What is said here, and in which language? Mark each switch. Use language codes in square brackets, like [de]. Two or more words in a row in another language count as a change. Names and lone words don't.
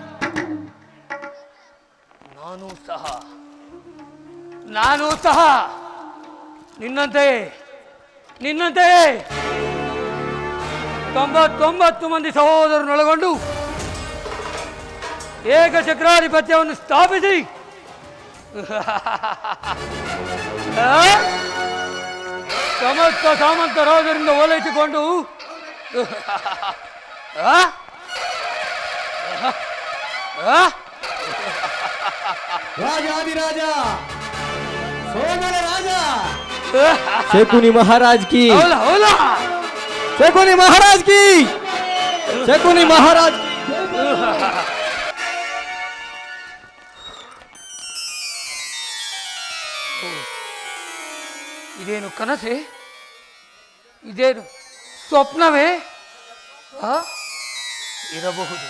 [kn] ನಾನು ಸಹ ನಿನ್ನಂತೆ 99 ಮಂದಿ ಸಹೋದರನೊಳಗೊಂಡು ಏಕಚಕ್ರಾಧಿಪತ್ಯವನ್ನು ಸ್ಥಾಪಿಸಿ ಸಮಸ್ತ ಸಾಮಂತರಾಜರಿಂದ ಓಲೈಸಿಕೊಂಡು [hi] राजाधिराज सोमर राजा शकुनी महाराज की शकुनी महाराज की शकुनी महाराज [kn] ಇದೇನು ಕನಸೆ? ಇದೇನು ಸ್ವಪ್ನವೇ? ಇರಬಹುದು.